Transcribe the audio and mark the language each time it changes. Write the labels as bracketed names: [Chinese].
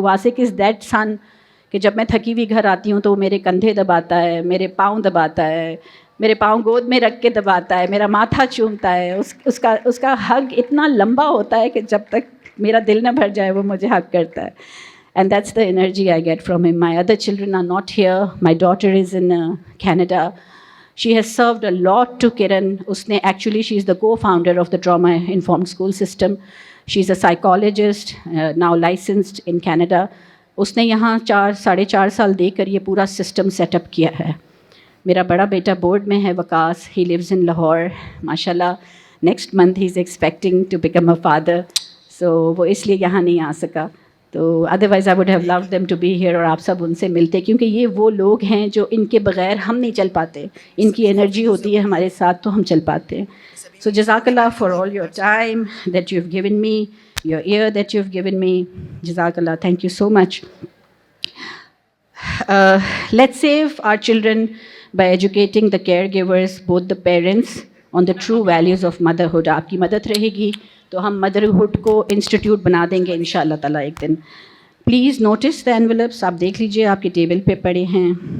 [English] Wasik is that son [Hindi] कि जब मैं थकी हुई घर आती हूँ तो वो मेरे कंधे दबाता है, मेरे पाँव दबाता है, मेरे पाँव गोद में रख के दबाता है, मेरा माथा चूमता है। उसका हग इतना लंबा होता है कि जब तक मेरा दिल न भर जाए वो मुझे हग करता है। [English] And that's the energy I get from him. My other children are not here. My daughter is in Canada. She has served a lot to Kiran. [Hindi] Usne [English] actually, she is the co-founder of the Trauma Informed School System. She's a psychologist, now licensed in Canada. [Hindi] उसने यहाँ 4-4.5 साल देकर ये पूरा system setup किया है। मेरा बड़ा बेटा बोर्ड में है, [English] Waqas, he lives in Lahore. माशाल्लाह next month he is expecting to become a father, so [Hindi] वो इसलिए यहाँ नहीं आ सका। [English] तो otherwise I would have loved them to be here, [Hindi] और आप सब उनसे मिलते, क्योंकि ये वो लोग हैं जो इनके बग़ैर हम नहीं चल पाते। इनकी एनर्जी होती है हमारे साथ तो हम चल पाते हैं। [English] So जज़ाकल्लाह for all your time that you have given me, your year that you have given me. जज़ाकल्लाह, thank you so much. Let's save our children by educating the caregivers, both the parents, on the true values of motherhood. [Hindi] आपकी मदद रहेगी तो हम motherhood को institute बना देंगे इंशाअल्लाह ताला एक दिन। [English] please notice the envelopes, [Hindi] आप देख लीजिए, आपके टेबल पे पड़े हैं।